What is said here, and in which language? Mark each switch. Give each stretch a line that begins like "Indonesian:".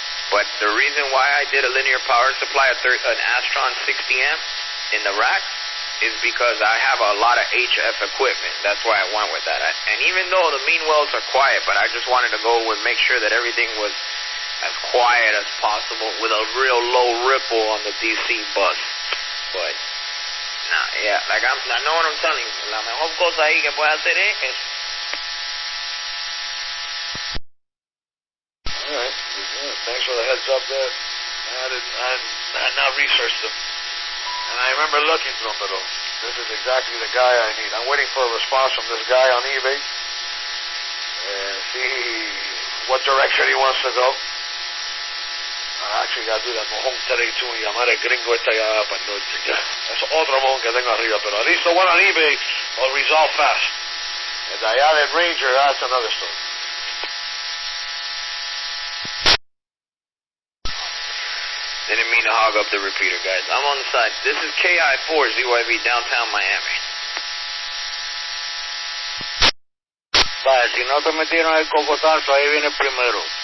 English: But the reason why I did a linear power supply, an Astron 60 amp in the rack, is because I have a lot of HF equipment. That's why I went with that. And even though the mean wells are quiet, but I just wanted to go and make sure that everything was as quiet as possible with a real low ripple on the DC bus. But, yeah, like I know what I'm telling you.
Spanish: La mejor cosa ahí que puede hacer es
English: All right. Thanks for the heads up there. I had not researched them. And I remember looking through them, but this is exactly the guy I need. I'm waiting for a response from this guy on eBay and see what direction he wants to go. I actually got to do that mojón today too
Spanish: y llamar el gringo allá para no. Es otro mojón que tengo arriba, pero
English: at least the one on eBay will resolve fast. And the allá del Ranger, that's another story. Didn't mean to hog up the repeater, guys. I'm on the side. This is KI4 ZYV downtown Miami.
Spanish: Vaya, si no te metieron el cocotazo, ahí viene primero.